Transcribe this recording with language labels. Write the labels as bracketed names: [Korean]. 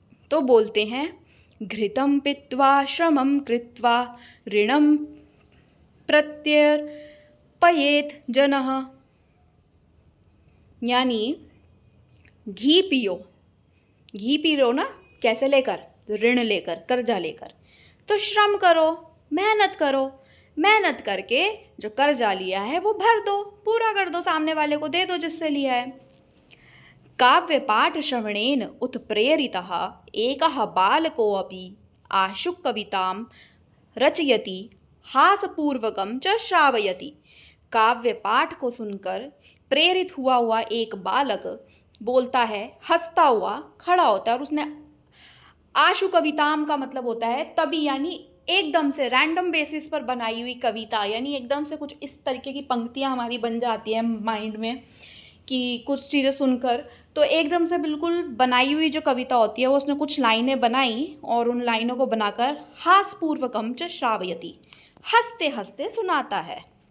[Hindi] तो बोलते हैं [Sanskrit] घृतम पित्वा श्रमम कृत्वा ऋणम प्रत्यर्पयेत जनः, [Hindi] यानी घी पियो ना, कैसे लेकर? ऋण लेकर, कर्जा लेकर। तो श्रम करो, मेहनत करो, मेहनत करके जो कर्जा लिया है वो भर दो, पूरा कर दो, सामने वाले को दे दो जिससे लिया है। [Sanskrit] काव्य पाठ श्रवणेन उत्प्रेरितः एकः बालकोऽपि आशु कवितां रचयति हासपूर्वकं च श्रावयति। [Hindi] काव्य पाठ को सुनकर प्रेरित हुआ एक बालक बोलता है, हंसता हुआ खड़ा होता है, और उसने [Sanskrit] आशु कविताम [Hindi] का मतलब होता है तभी, यानी एकदम से रैंडम बेसिस पर बनाई हुई कविता, यानी एकदम से कुछ इस तरीके की पंक्तियाँ हमारी बन जाती हैं माइंड में कि कुछ चीज़ें सुनकर, तो एकदम से बिल्कुल बनाई हुई जो कविता होती है वो उसने कुछ लाइनें बनाई, और उन लाइनों को बनाकर [Sanskrit] हासपूर्वकम च श्रावयति, [Hindi] हंसते हंसते सुनाता है।